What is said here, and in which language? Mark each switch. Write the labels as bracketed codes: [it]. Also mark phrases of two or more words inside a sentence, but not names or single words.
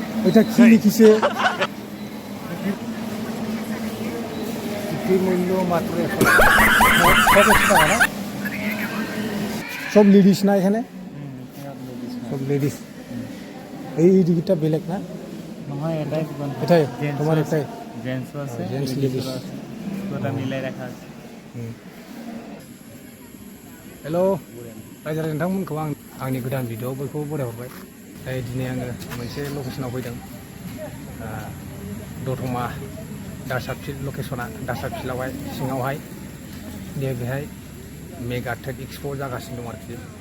[bn] এটা কি লিখিছে মূল্য মাত্র 100 টাকা না সব লেডিস না এখানে সব লেডিস এই টিকিটটা বেলেগ না [as] নহয় এটাই [bn] এটাই তোমার এটাই জেন্টস আছে জেন্টস লেডিস ওটা মিলাই রাখা আছে [brx] हेलो रायजो नोंथांमोनखौ आंनि गोदान भिडिअ'आव बयखौबो बरायहरबाय दिनै आङो मोनसे लकेसनाव फैदों दतमा दासाबफिल्ड लकेसना दासाबफिल्डआवहाय सिङावहाय बेहाय [en] mega trade expo' [brx] जागासिनो दं आरोखि